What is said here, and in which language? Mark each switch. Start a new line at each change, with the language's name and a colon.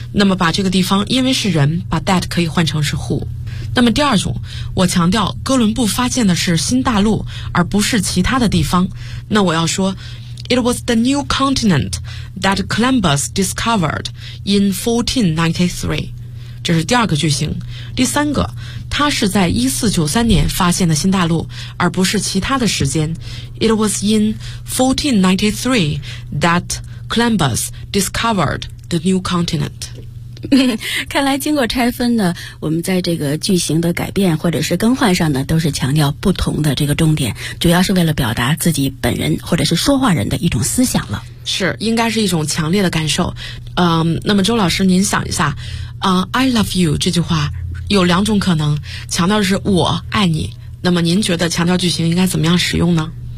Chinese: 那么把这个地方因为是人，把 that 可以换成是 who。那么第二种，我强调哥伦布发现的是新大陆而不是其他的地方，那我要说
English: It was the new continent that Columbus discovered in 1493。
Chinese: 这是第二个句型。第三个，他是在1493年发现的新大陆，而不是其他的时间。
English: It was in 1493 that Columbus discovered the new continent。
Chinese: 看来经过拆分呢，我们在这个句型的改变或者是更换上呢，都是强调不同的这个重点，主要是为了表达自己本人或者是说话人的一种思想了。是，应该是一种强烈的感受。那么周老师您想一下，
English: I love you
Chinese: 这句话有两种可能，强调的是我爱你，那么您觉得强调句型应该怎么样使用呢？